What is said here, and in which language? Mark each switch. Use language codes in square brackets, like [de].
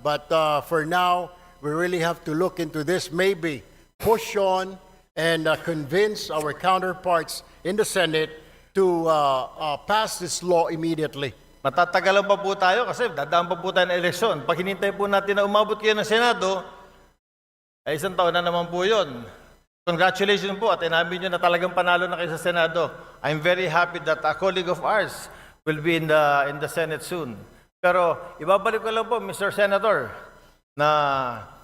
[en] But for now, we really have to look into this, maybe push on and convince our counterparts in the Senate to pass this law immediately. [tl] Matatagalan pa po tayo kasi dadaan pa po tayo ng eleksyon. Pag hinintay po natin na umabot kayo ng Senado, ay isang taon na naman po yun. Congratulations po at inamin nyo na talagang panalo na kayo sa Senado. [en] I'm very happy that a colleague of ours will be in the Senate soon. [tl] Pero ibabalik ko lang po, [en] Mr. Senator, na